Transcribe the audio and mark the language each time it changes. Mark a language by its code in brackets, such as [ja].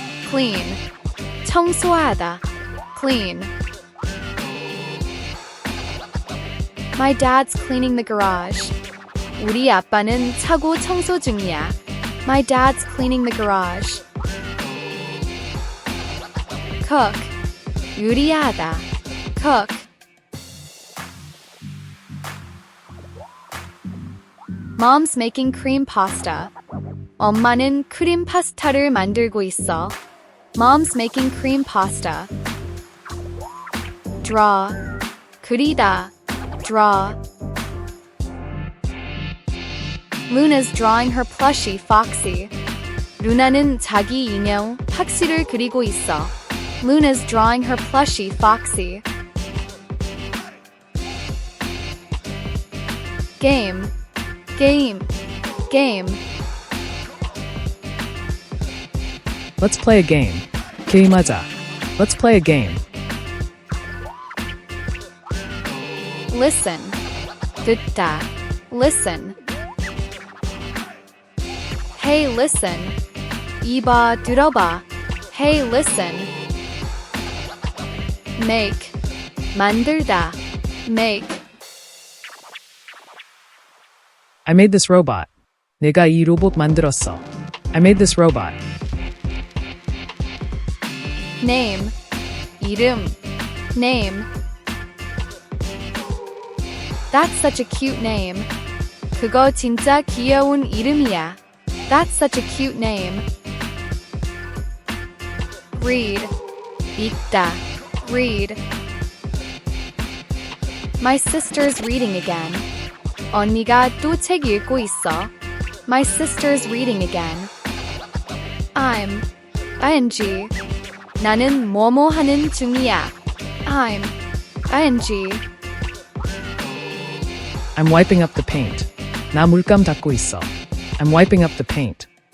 [en] clean 청소하다 clean My dad's cleaning the garage. [ko] 우리 아빠는 차고 청소 중이야. [en] My dad's cleaning the garage. cook 요리하다 cook Mom's making cream pasta. [ko] 엄마는 크림 파스타를 만들고 있어. [en] Mom's making cream pasta. draw 그리다 draw Luna's drawing her plushie Foxie. [ko] 루나는 자기 인형 팍시를 그리고 있어. [en] Luna's drawing her plushie Foxie. game game game Let's play a game. [ko] 게임하자. [en] Let's play a game. listen 듣다 listen Hey listen [ko] 이봐 들어봐 [en] Hey listen make 만들다 make I made this robot. [ko] 내가 이 로봇 만들었어. [en] I made this robot. name 이름 name That's such a cute name. [ko] 그거 진짜 귀여운 이름이야. [en] That's such a cute name. read 읽다 read My sister's reading again. [ko] 언니가 또 책 읽고 있어. [en] My sister's reading again. I'm ing [ko] 나는 뭐뭐 하는 중이야. [en] I'm ing I'm wiping up the paint. [ko] 나 물감 닦고 있어. [en] I'm wiping up the paint.